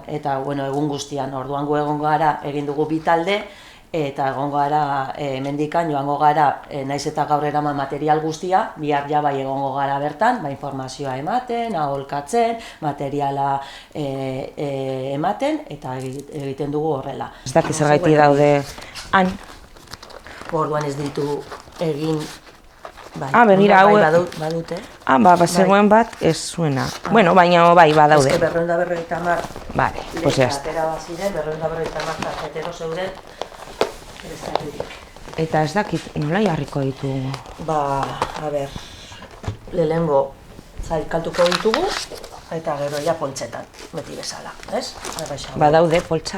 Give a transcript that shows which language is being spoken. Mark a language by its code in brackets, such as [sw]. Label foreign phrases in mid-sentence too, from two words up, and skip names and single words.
[eu] Eta egun guztian, orduan gu egongo gara, egin dugu bi talde, eta egongo gara hemendikan joango gara, naiz eta gaur eraman material guztia, bihar bai egongo gara bertan, informazioa ematen, aholkatzen, materiala ematen, eta egiten dugu horrela. Ez dakit zergaiti daude han. Orduan ez ditu egin, begira hau badute. Zegoen bat ez zuena. Baina badaude. 250 [es] Vale, pues ya está. [eu] Atera baziren, 250 tarjetero zeuden. Eta ez dakit, nola jarriko ditugu? Lehenengo zailkaltuko ditugu, eta gero poltsetan, beti bezala, ez? Badaude poltsak.